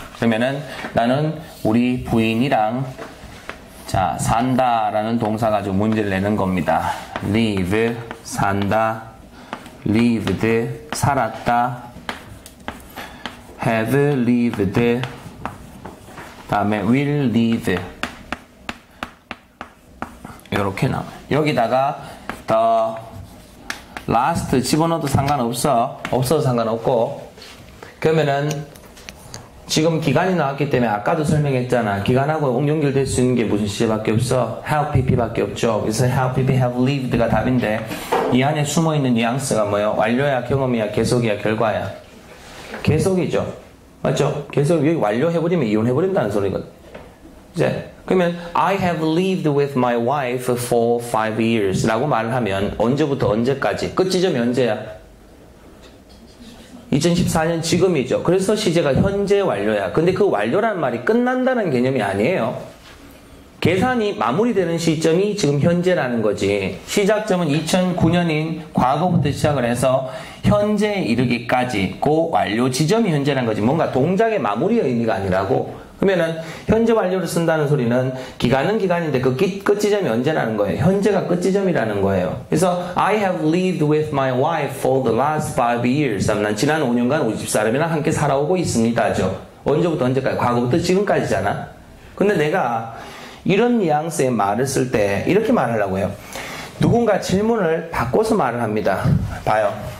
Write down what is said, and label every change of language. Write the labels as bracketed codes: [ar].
[ko] 그러면은 나는 우리 부인이랑 자 산다 라는 동사 가지고 문제를 내는 겁니다. [en] live [ko] 산다, [en] lived [ko] 살았다, [en] have lived [ko] 다음에 [en] will live [ko] 이렇게 나와요. 여기다가 the last 집어넣어도 상관없어. 없어도 상관없고 그러면은 지금 기간이 나왔기 때문에 아까도 설명했잖아. 기간하고 연결될 수 있는 게 무슨 시제밖에 없어? have pp밖에 없죠. 그래서 have pp have lived가 답인데 이 안에 숨어있는 뉘앙스가 뭐예요? 완료야, 경험이야, 계속이야, 결과야? 계속이죠. 맞죠? 계속 여기 완료해버리면 이혼해버린다는 소리거든. 이제 그러면 [en] I have lived with my wife for 5 years [ko] 라고 말을 하면 언제부터 언제까지? 끝 지점이 언제야? 2014년 지금이죠. 그래서 시제가 현재 완료야. 근데 그 완료라는 말이 끝난다는 개념이 아니에요. 계산이 마무리되는 시점이 지금 현재라는 거지. 시작점은 2009년인 과거부터 시작을 해서 현재에 이르기까지 그 완료 지점이 현재라는 거지. 뭔가 동작의 마무리의 의미가 아니라고. 그러면은 현재 완료를 쓴다는 소리는 기간은 기간인데 그 끝 지점이 언제라는 거예요? 현재가 끝 지점이라는 거예요. 그래서 [en] I have lived with my wife for the last 5 years. [ko] 난 지난 5년간 우리 집사람이랑 함께 살아오고 있습니다죠. 언제부터 언제까지? 과거부터 지금까지잖아. 근데 내가 이런 뉘앙스의 말을 쓸 때 이렇게 말하려고 해요. 누군가 질문을 바꿔서 말을 합니다. 봐요.